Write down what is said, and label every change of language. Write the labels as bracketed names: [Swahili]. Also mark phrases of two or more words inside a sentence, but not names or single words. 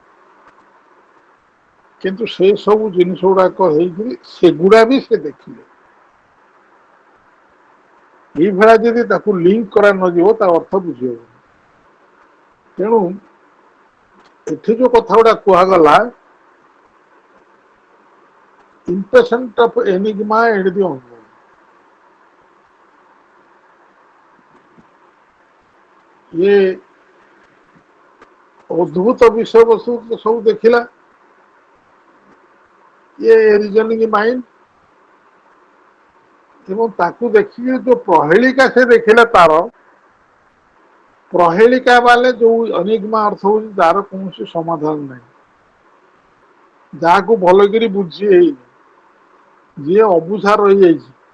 [Odia] କିନ୍ତୁ ସେ ସବୁ ଜିନିଷ ଗୁଡାକ ହେଇକିରି ସେଗୁଡା ବି ସେ ଦେଖିଲେ। ଏଇଭଳିଆ ଯଦି ତାକୁ ଲିଙ୍କ କରା ନଯିବ ତା ଅର୍ଥ ବୁଝି ହବନି। ତେଣୁ ଏଠି ଯୋଉ କଥା ଗୁଡା କୁହାଗଲା, [English] impatient of enigma and the unknown, [Odia] ଇଏ ଅଦ୍ଭୁତ ବିଷୟବସ୍ତୁ ସବୁ ଦେଖିଲା, ଇଏ [English] reasoning mind, [Odia] ଏବଂ ତାକୁ ଦେଖିକି ଯୋଉ ପ୍ରହେଳିକା ସେ ଦେଖିଲା, ତାର ପ୍ରହେଳିକା ବାଲେ ଯୋଉ ଅନିଗ୍ମା ଅର୍ଥ ହଉଛି ତାର କୌଣସି ସମାଧାନ ନାହିଁ, ଯାହାକୁ ଭଲକିରି ବୁଝି ହେଇନି, ଯିଏ ଅବୁଝା ରହିଯାଇଛି